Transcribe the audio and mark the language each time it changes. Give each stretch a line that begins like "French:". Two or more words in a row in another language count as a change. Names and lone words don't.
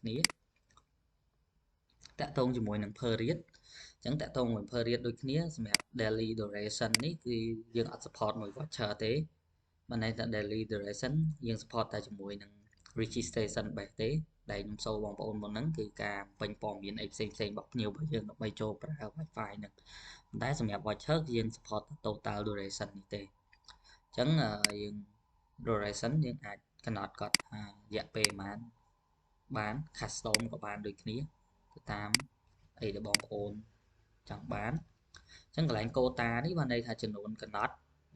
Khmer: គ្នាតាក់ទងជាមួយនឹង
English: per read
Khmer: អញ្ចឹងតាក់ទងជាមួយ
English: per read
Khmer: ដូចគ្នាសម្រាប់
English: daily duration
Khmer: នេះគឺយើងអត់ support មួយ voucher ទេបានន័យថា
English: daily duration
Khmer: យើង support តែជាមួយនឹង
English: registration base
Khmer: ទេដែលខ្ញុំសូមបងប្អូនមុនហ្នឹងគឺការពេញ ព័ត៌មានអីផ្សេងៗរបស់ភ្ញៀវរបស់យើងដើម្បីចូលប្រើ Wi-Fi ហ្នឹងប៉ុន្តែសម្រាប់ voucher គឺយើង support
English: total duration
Khmer: នេះទេអញ្ចឹងយើង duration យើងអាចកំណត់គាត់រយៈពេល ប៉ុន្មានបាន custom ក៏បានដូចគ្នាទៅតាមអីដែលបងប្អូនចង់បានអញ្ចឹងកន្លែង quota នេះបានន័យថាចំនួនកំណត់ដែល